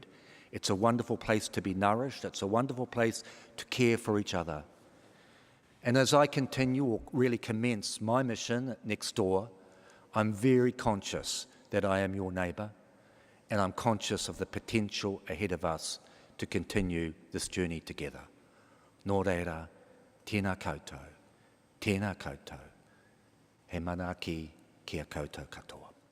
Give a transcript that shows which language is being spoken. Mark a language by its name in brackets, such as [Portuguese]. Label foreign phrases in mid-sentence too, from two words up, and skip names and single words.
[English] It's a wonderful place to be nourished. It's a wonderful place to care for each other. And as I continue or really commence my mission next door, I'm very conscious that I am your neighbour, and I'm conscious of the potential ahead of us to continue this journey together. [Māori] Nō reira, tēnā koutou, he manaki kia koutou katoa.